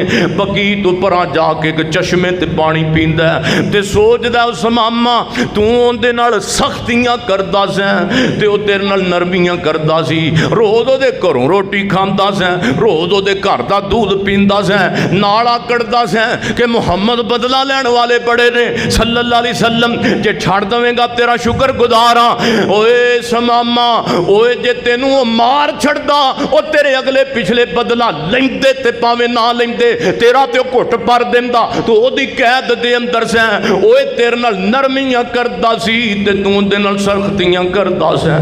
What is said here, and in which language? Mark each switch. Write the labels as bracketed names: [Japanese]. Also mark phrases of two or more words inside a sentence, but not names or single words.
[Punjabi] بگی تو پرا جاکے اک چشمے تے پانی پیندا تے سوچدا ثمامہ تُو اوہدے نال سختیاں کردا سیں تے او تیرے نال نرمیاں کردا سی، روز اوہدے گھروں روٹی کھاندا سیں، روز اوہدے گھر دا دُدھ پیندا سیں، نال آکڑدا سیں کہ محمد بدلہ لین والے بڑے نے [Arabic] صلى الله عليه وسلم, [Punjabi] جے چھڈ دیویں‌گا تیرا شکر گزار ہاں. اوئے ثمامہ اوئے جے تینوں مار چھڈدا او تیرے اگلے پچھلے بدلہ لیندے تے بھاویں نہ لیندے، تیرا تے گھٹ پر دیندا، تُو اوہدی قید دے اندر سیں. اوئے تیرے نال نرمیاں کردا سی تے تُو اوہدے نال سختیاں کردا سیں.